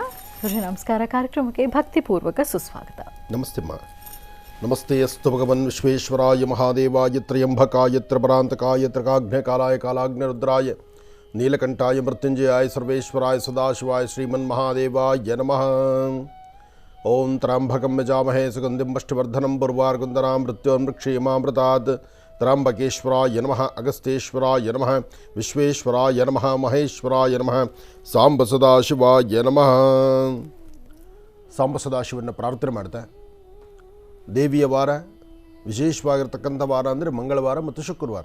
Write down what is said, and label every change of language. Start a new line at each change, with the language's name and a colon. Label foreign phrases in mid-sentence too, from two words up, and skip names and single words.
Kannada: ಗುರುಜಿ ನಮಸ್ಕಾರ. ಕಾರ್ಯಕ್ರಮಕ್ಕೆ ಭಕ್ತಿಪೂರ್ವಕ ಸುಸ್ವಾಗತ. ನಮಸ್ತೆ ಅಮ್ಮ.
Sanskrit: ನಮಸ್ತೆ ಅಸ್ತು ಭಗವನ್ ವಿಶ್ವೇಶ್ವರಾಯ ಮಹಾದೇವಾಯ ತ್ರಯಂಬಕಾಯ ತ್ರಪರಾಂತಕಾಯ ತ್ರಕಾಗ್ನೇಕಾಲಾಯ ಕಾಲಾಗ್ನಿರುದ್ರಾಯ ನೀಲಕಂಠಾಯ ಮೃತ್ಯುಂಜಯಾಯ ಸರ್ವೇಶ್ವರಾಯ ಸದಾಶಿವಾಯ ಶ್ರೀಮನ್ಮಹಾದೇವಾಯ ನಮಃ. ಓಂ ತ್ರ್ಯಂಬಕಂ ಯಜಾಮಹೇ ಸುಗಂಧಿಂ ಪುಷ್ಟಿವರ್ಧನಂ ಪೂರ್ವಾರ್ಗುಂದನಾಂ ಮೃತ್ಯೋರ್ಮೃಕ್ಷೇಮಾಮೃತಾತ್. ತ್ರ್ಯಂಬಕೇಶ್ವರಾಯ ನಮಃ, ಅಗಸ್ತೇಶ್ವರಾಯ ನಮಃ, ವಿಶ್ವೇಶ್ವರಾಯ ನಮಃ, ಮಹೇಶ್ವರಾಯ ನಮಃ, ಸಾಂಬ ಸದಾಶಿವಾಯ ನಮಃ.
Kannada: ಸಾಂಬ ಸದಾಶಿವನ ಪ್ರಾರ್ಥನೆ ಮಾಡ್ತಾ ದೇವಿಯ ವಾರ, ವಿಶೇಷವಾಗಿರ್ತಕ್ಕಂಥ ವಾರ ಅಂದರೆ ಮಂಗಳವಾರ ಮತ್ತು ಶುಕ್ರವಾರ.